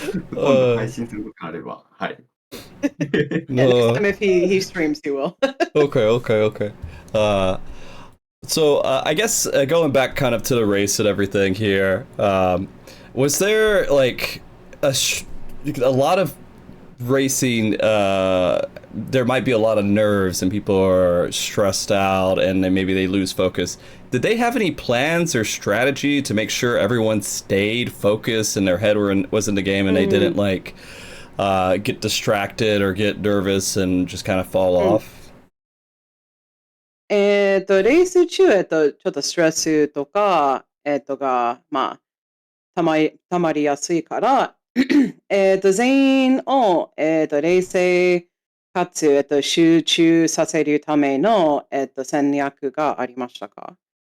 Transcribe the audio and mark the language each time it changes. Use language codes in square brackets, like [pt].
[ja] 今度配信することがあれば、はい。 [en] Next time if he streams, he will. Okay. So I guess going back kind of to the race and everything here, was there like a lot of racing? There might be a lot of nerves and people are stressed out and then maybe they lose focus. Did they have any plans or strategy to make sure everyone stayed focused and their head was in the game and they didn't like get distracted or get nervous and just kind of fall off? [ja] レース中、ちょっとストレスとか、が、たまりやすいから、全員を、冷静かつ、集中させるための、戦略がありましたか？